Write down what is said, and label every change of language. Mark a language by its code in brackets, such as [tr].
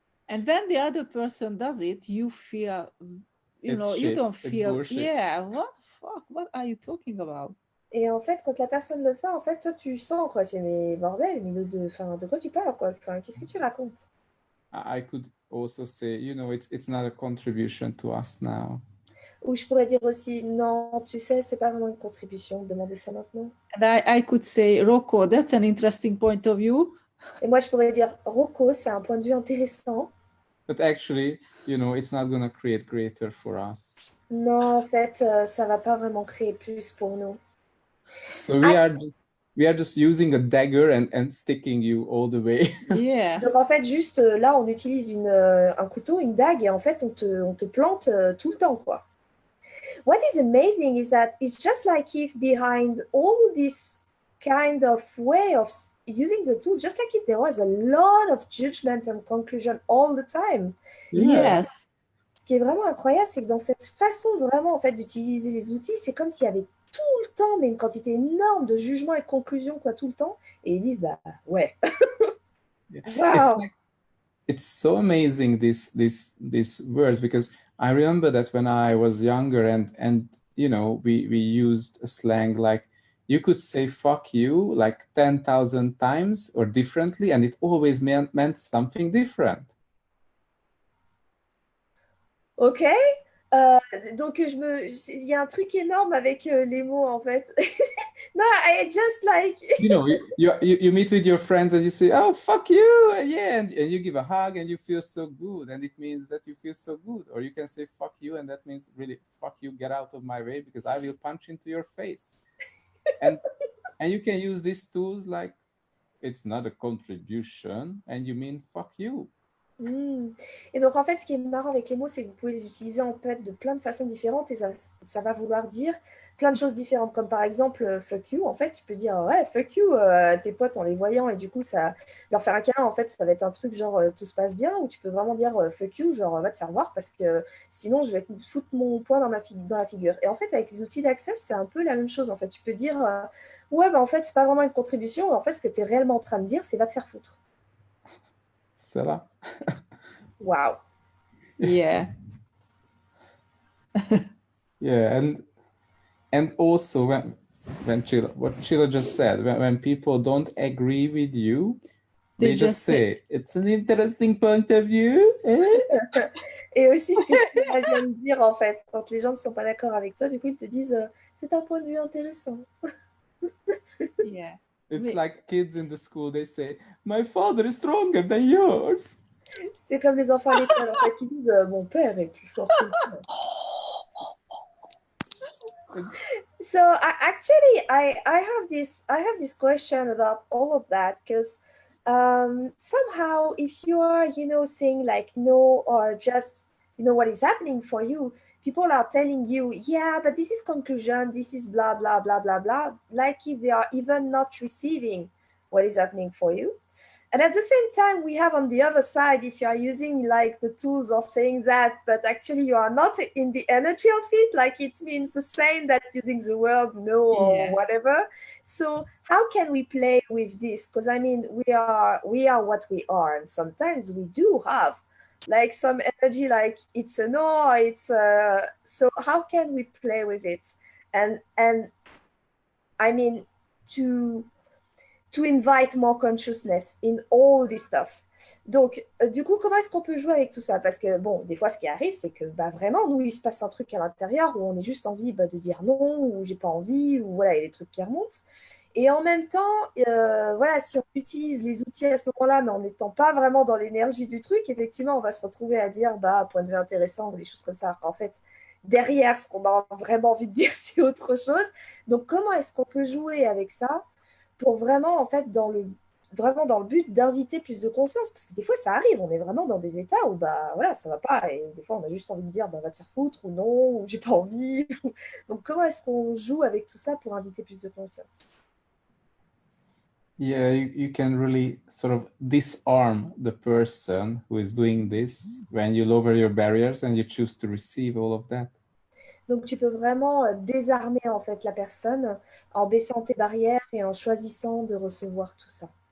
[en] And when the other person does it, you feel, you don't feel, yeah, what the fuck, what are you talking about? [fr] Et en fait, quand la personne le fait, en fait, toi, tu sens, quoi. Tu dis, mais bordel, mais de quoi tu parles, quoi? Enfin, qu'est-ce que tu racontes? [en] I could also say, it's not a contribution to us now. [fr] Ou je pourrais dire aussi, non, tu sais, c'est pas vraiment une contribution de demander ça maintenant. [en] And I could say, Rocco, that's an interesting point of view. [fr] Et moi, je pourrais dire, Rocco, c'est un point de vue intéressant. [en] But actually, it's not going to create greater for us. [fr] Non, en fait, ça va pas vraiment créer plus pour nous. [en] So we are just using a dagger and sticking you all the way. Yeah. [fr] Donc en fait, juste là, on utilise un couteau, une dague, et en fait, on te plante tout le temps, quoi. [en] What is amazing is that it's just like if behind all this kind of way of using the tool, just like if there was a lot of judgment and conclusion all the time. Yes. [fr] Ce qui est vraiment incroyable, c'est que dans cette façon vraiment en fait d'utiliser les outils, c'est comme s'il y avait tout le temps mais une quantité énorme de jugements et de conclusions quoi tout le temps, et ils disent bah ouais. [en] Wow. It's so amazing these words, because I remember that when I was younger and we used a slang like you could say fuck you like 10,000 times or differently and it always meant something different. Ok. [fr] Donc il y a un truc énorme avec les mots en fait. [en] No, I just like you meet with your friends and you say oh fuck you, yeah, and you give a hug and you feel so good and it means that you feel so good. Or you can say fuck you and that means really fuck you, get out of my way because I will punch into your face. and you can use these tools like it's not a contribution and you mean fuck you. [fr] Et donc en fait ce qui est marrant avec les mots, c'est que vous pouvez les utiliser en fait de plein de façons différentes et ça va vouloir dire plein de choses différentes, comme par exemple [en] fuck you, [fr] en fait tu peux dire ouais fuck you à tes potes en les voyant et du coup ça leur faire un câlin, en fait ça va être un truc genre tout se passe bien, ou tu peux vraiment dire fuck you, genre va te faire voir parce que sinon je vais te foutre mon poing dans la figure. Et en fait avec les outils d'accès c'est un peu la même chose, en fait tu peux dire ouais bah en fait c'est pas vraiment une contribution, en fait ce que tu es réellement en train de dire c'est va te faire foutre. C'est là. [en] Wow. Yeah. Yeah, and also when Sheila, what Sheila just said, when people don't agree with you, they just say, it's an interesting point of view. [fr] Et aussi ce que Sheila vient de dire, en fait, quand les gens ne sont pas d'accord avec toi, du coup, ils te disent c'est un point de vue intéressant. [en] Yeah. It's like kids in the school, they say, my father is stronger than yours. [fr] C'est comme les enfants à l'école, en fait, qui disent mon père est plus fort que moi. [en] So I have this question about all of that, because somehow if you are saying like no, or just what is happening for you, people are telling you, yeah, but this is conclusion, this is blah blah blah blah blah, like if they are even not receiving what is happening for you. And at the same time, we have on the other side, if you are using like the tools or saying that, but actually you are not in the energy of it, like it means the same that using the word no or whatever. So how can we play with this? Because I mean, we are what we are, and sometimes we do have like some energy, like it's a no, it's a. So how can we play with it? And I mean, to invite more consciousness in all this stuff. [fr] Donc, du coup, comment est-ce qu'on peut jouer avec tout ça? Parce que, bon, des fois, ce qui arrive, c'est que vraiment, nous, il se passe un truc à l'intérieur où on est juste envie de dire non, ou j'ai pas envie, ou voilà, il y a des trucs qui remontent. Et en même temps, voilà, si on utilise les outils à ce moment-là, mais en n'étant pas vraiment dans l'énergie du truc, effectivement, on va se retrouver à dire, point de vue intéressant, ou des choses comme ça. En fait, derrière, ce qu'on a vraiment envie de dire, c'est autre chose. Donc, comment est-ce qu'on peut jouer avec ça pour vraiment, en fait, dans le but d'inviter plus de conscience, parce que des fois, ça arrive, on est vraiment dans des états où, voilà, ça va pas, et des fois, on a juste envie de dire, va te faire foutre, ou non, ou j'ai pas envie. Donc, comment est-ce qu'on joue avec tout ça pour inviter plus de conscience? [en] Yeah, you can really sort of disarm the person who is doing this when you lower your barriers and you choose to receive all of that. [fr] Donc, tu peux vraiment désarmer en fait la personne en baissant tes barrières et en choisissant de recevoir tout ça.